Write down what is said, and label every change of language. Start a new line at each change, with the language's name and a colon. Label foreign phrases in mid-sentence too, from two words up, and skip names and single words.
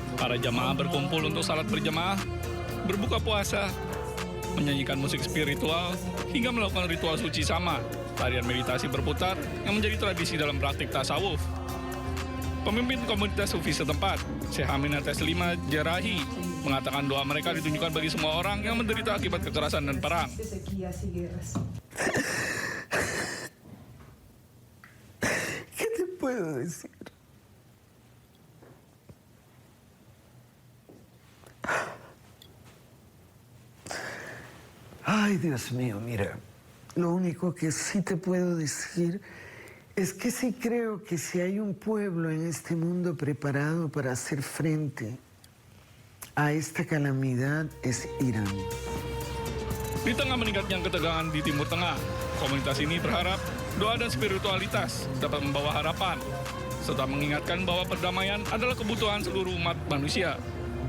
Indonesian: Para jamaah berkumpul untuk salat berjamaah berbuka puasa, menyanyikan musik spiritual, hingga melakukan ritual suci sama, tarian meditasi berputar yang menjadi tradisi dalam praktik tasawuf. Pemimpin komunitas sufi setempat, Syekh Aminah Teslima Jerahi, mengatakan doa mereka ditunjukkan bagi semua orang yang menderita akibat kekerasan dan perang.
Spanish: ¿Qué te puedo decir? Ay, Dios mío, mira, lo único que sí te puedo decir es que sí creo que si hay un pueblo en este mundo preparado para hacer frente a esta calamidad es Irán.
Indonesian: Di tengah meningkatnya ketegangan di Timur Tengah, komunitas ini berharap doa dan spiritualitas dapat membawa harapan, serta mengingatkan bahwa perdamaian adalah kebutuhan seluruh umat manusia.